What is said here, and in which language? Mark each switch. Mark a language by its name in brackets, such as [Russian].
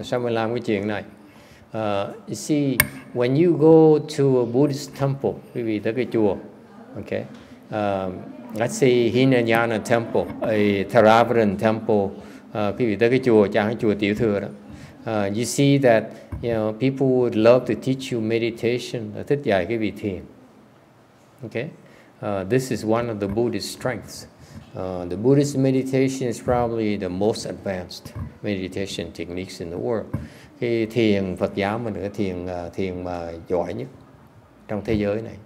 [Vietnamese] Sao mình làm cái chuyện này? [English] You see, when you go to a Buddhist temple, [Vietnamese] quý vị tới cái chùa, [English] okay, let's say Hinayana temple, a Theravadan temple, [Vietnamese] quý vị tới cái chùa, chẳng hạn chùa Tiểu Thừa đó. [English] You see that, you know, people would love to teach you meditation, [Vietnamese] thích dạy cái vị thiền. [English] Okay, this is one of the Buddhist strengths. The Buddhist meditation is probably the most advanced meditation techniques in the world. [Vietnamese] Cái thiền Phật giáo mình là cái thiền mà giỏi nhất trong thế giới này.